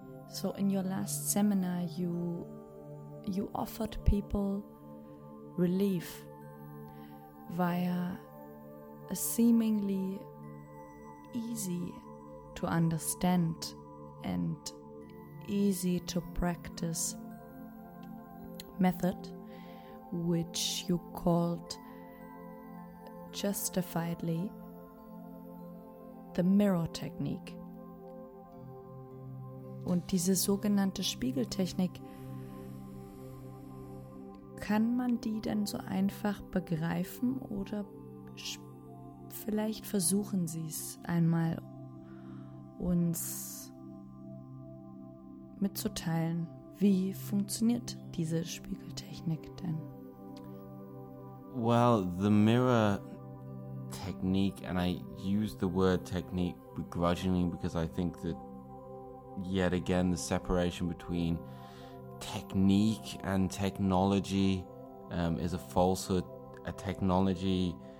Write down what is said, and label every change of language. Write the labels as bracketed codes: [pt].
[en] So in your last seminar, you offered people relief via a seemingly easy to understand and easy to practice method, which you called justifiedly the mirror technique. [de] Und diese sogenannte Spiegeltechnik, kann man die denn so einfach begreifen oder vielleicht versuchen Sie es einmal uns mitzuteilen, wie funktioniert diese Spiegeltechnik denn? [en] Well, the mirror technique, and I use the word technique begrudgingly because I think that yet again, the separation between technique and technology is a falsehood. A technology